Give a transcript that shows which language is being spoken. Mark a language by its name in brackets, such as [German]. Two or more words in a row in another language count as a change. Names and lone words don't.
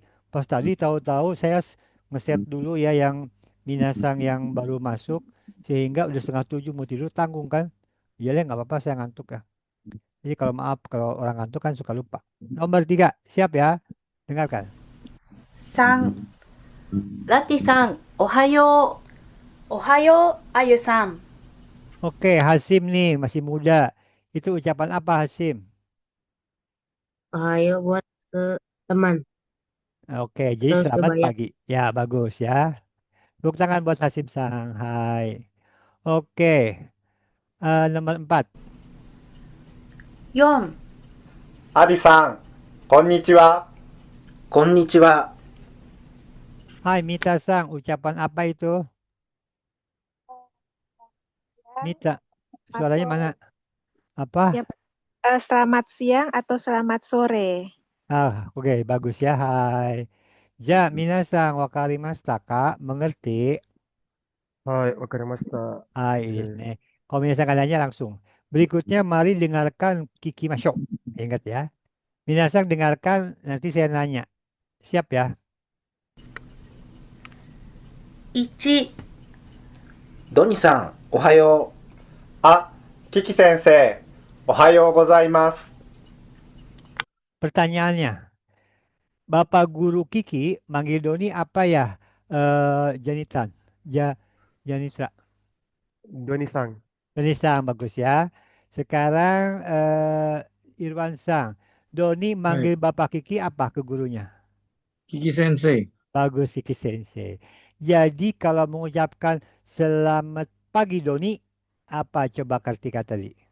[Indonesian] Pas tadi tahu-tahu saya ngeset dulu ya yang minasang yang baru masuk sehingga udah setengah 7 mau tidur tanggung kan. Iya deh nggak apa-apa saya ngantuk ya. Jadi kalau maaf kalau orang ngantuk kan suka lupa. Nomor 3, siap ya? Dengarkan. [Japanese] 3、ラティさん、おはよう。おはよう、あゆさん。 [Indonesian] Oke, Hasim nih masih muda. Itu ucapan apa Hasim? Ohayo buat ke teman. Oke, jadi Terus selamat kebaya. pagi. Ya, bagus ya. Tepuk tangan buat Hasim Sang. Hai. Oke, nomor 4. [Japanese] 4、アディさん、こんにちは。こんにちは。 [Indonesian] Hai Mita Sang, ucapan apa itu? Mita, suaranya mana? Apa? Ya, selamat siang atau selamat sore. Ah, oke, bagus ya. Hai. [Japanese] じゃ、みなさん分かりましたか? [Indonesian] Mengerti? [Japanese] はい、わかりました。 [Indonesian] Hai, ini 先生。 nih. Kalau minasang nanya langsung. Berikutnya mari dengarkan Kiki Masyo. Ingat ya. Minasang dengarkan, nanti saya nanya. Siap ya? [Japanese] 1、ドニさん、おはよあ、キキ先生、おはようございます。 [Indonesian] Pertanyaannya, Bapak Guru Kiki manggil Doni apa ya? Janitan. Janitra. ドニさん。 Doni Sang, bagus ya. Sekarang Irwan Sang. Doni manggil Bapak Kiki apa ke gurunya? Kiki Sensei. Bagus Kiki Sensei. Jadi kalau mengucapkan selamat pagi Doni, apa coba Kartika tadi?